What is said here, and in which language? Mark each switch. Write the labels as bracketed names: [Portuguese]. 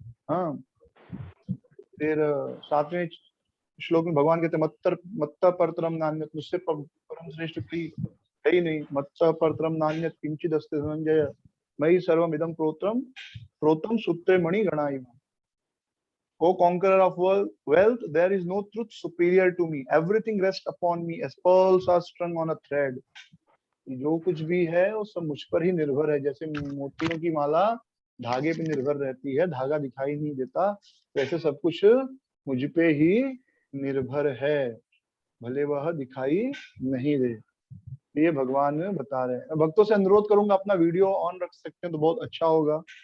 [Hindi] हाँ, फिर 7वें श्लोक में भगवान कहते [Sanskrit] मत्त परतरम नान्यत, [Hindi] मुझसे परम श्रेष्ठ कोई है ही नहीं। [Sanskrit] मत्त परतरम नान्यत किंचिद अस्ति धनंजय, मयि सर्वम इदं प्रोतम सूत्रे मणि गणाय। [English] O conqueror of wealth, there is no truth superior to me. Everything rests upon me as pearls are strung on a thread. [Hindi] जो कुछ भी है वो सब मुझ पर ही निर्भर है। जैसे मोतियों की माला धागे पे निर्भर रहती है, धागा दिखाई नहीं देता, वैसे सब कुछ मुझ पे ही निर्भर है, भले वह दिखाई नहीं दे। ये भगवान बता रहे हैं। भक्तों से अनुरोध करूंगा अपना वीडियो ऑन रख सकते हैं तो बहुत अच्छा होगा।